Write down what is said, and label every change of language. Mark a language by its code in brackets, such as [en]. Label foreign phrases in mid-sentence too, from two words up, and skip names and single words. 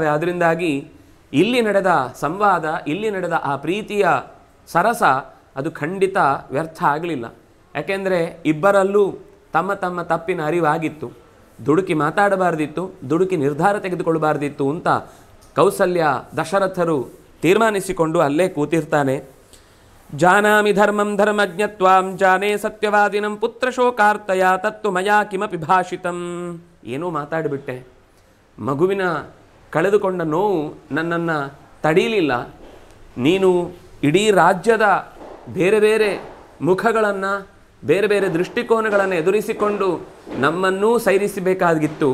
[kn] ಅದರಿಂದಾಗಿ ಇಲ್ಲಿ ನಡೆದ ಸಂವಾದ, ಇಲ್ಲಿ ನಡೆದ ಆ ಪ್ರೀತಿಯ ಸರಸ ಅದು ಖಂಡಿತ ವ್ಯರ್ಥ ಆಗಲಿಲ್ಲ. ಯಾಕೆಂದರೆ ಇಬ್ಬರಲ್ಲೂ ತಮ್ಮ ತಮ್ಮ ತಪ್ಪಿನ ಅರಿವಾಗಿತ್ತು. ದುಡುಕಿ ಮಾತಾಡಬಾರ್ದಿತ್ತು, ದುಡುಕಿ ನಿರ್ಧಾರ ತೆಗೆದುಕೊಳ್ಳಬಾರ್ದಿತ್ತು ಅಂತ ಕೌಸಲ್ಯ ದಶರಥರು ತೀರ್ಮಾನಿಸಿಕೊಂಡು ಅಲ್ಲೇ ಕೂತಿರ್ತಾನೆ. [sa] ಜಾನಾಮಿ ಧರ್ಮಂ ಧರ್ಮಜ್ಞತ್ವಾಂ ಜಾನೇ ಸತ್ಯವಾದಿನಂ ಪುತ್ರಶೋಕಾರ್ತಯ ತತ್ತು ಮಯಾ ಕಿಮಪಿ ಭಾಷಿತಂ. [kn] ಏನೋ ಮಾತಾಡಿಬಿಟ್ಟೆ, ಮಗುವಿನ ಕಳೆದುಕೊಂಡ ನೋವು ನನ್ನನ್ನು ತಡೀಲಿಲ್ಲ. ನೀನು ಇಡೀ ರಾಜ್ಯದ ಬೇರೆ ಬೇರೆ ಮುಖಗಳನ್ನು, ಬೇರೆ ಬೇರೆ ದೃಷ್ಟಿಕೋನಗಳನ್ನು ಎದುರಿಸಿಕೊಂಡು ನಮ್ಮನ್ನೂ ಸೈರಿಸಬೇಕಾಗಿತ್ತು.